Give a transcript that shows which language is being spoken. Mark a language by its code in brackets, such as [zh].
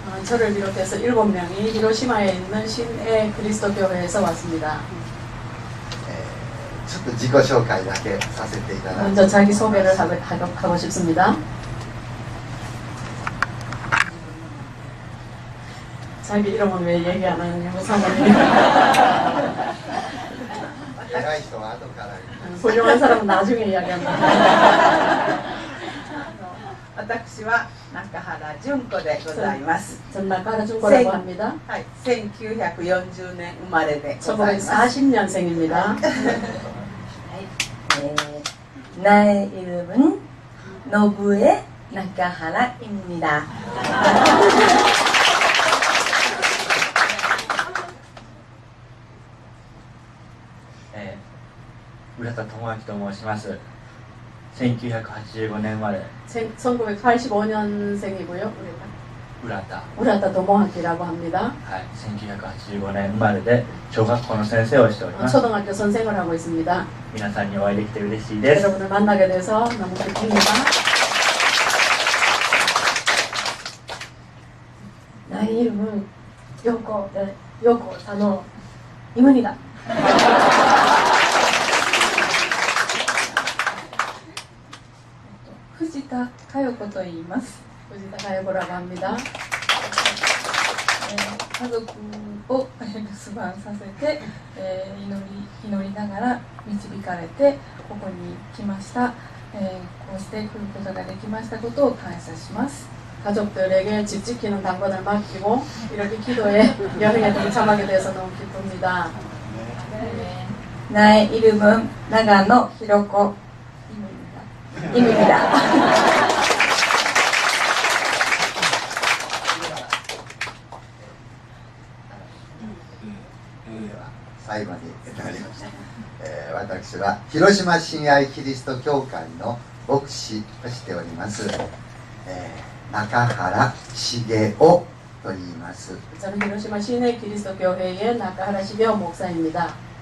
[ko] 저를 비롯해서 7명이 히로시마에 있는 신의 그리스도 교회에서 왔습니다. [ja] ちょっと自己紹介だけさせていただきます。 [ko] 먼저 자기 소개를 하고 싶습니다. 자기 이름은 왜 얘기 안 하느냐고 사모님. [ja] 私偉い人は後から言う。 [ko] 훌륭한 사람은 나중에 이야기합니다. [ja] 私は中原純子でございます。 [ko] 전 나카라 준거라고 합니다. [ja] はい、1940年生まれでございます。 [ko] 1940년생입니다. 나의 이름은 노부의 나카하라입니다. [ja] 浦田智明と申します。1985年生まれ。 [ko] 1985년생이고요. [ja] 浦田。 [ko] 우라타 도모하키라고 합니다. [ja] はい、1985年生まれで小学校の先生をしております。 [ko] 초등학교 선생을 하고 있습니다. [ja] 皆さんにお会いできて嬉しいです。 [ko] 여러분을 만나게 돼서 너무 기쁩니다. 나의 이름은 요코 사노입니다. [ja] 후지타 카요코 と言います。 [ko] 우지타 가요고라고 합니다. [ja] 家族を留守番させて、祈りながら導かれてここに来ました。こうして来ることができましたことを感謝します。 [ko] 가족들에게 집 지키는 당번을 맡기고 이렇게 기도에 여행에 동참하게 돼서 너무 기쁩니다. 나의 이름은 나가노 히로코입니다. [ja] 最後になりました、私は広島親愛キリスト教会の牧師をしております、中原茂雄と言います。 [ko] 저는 히로시마 시내 그리스도 교회의 나카하라 시게오 목사입니다.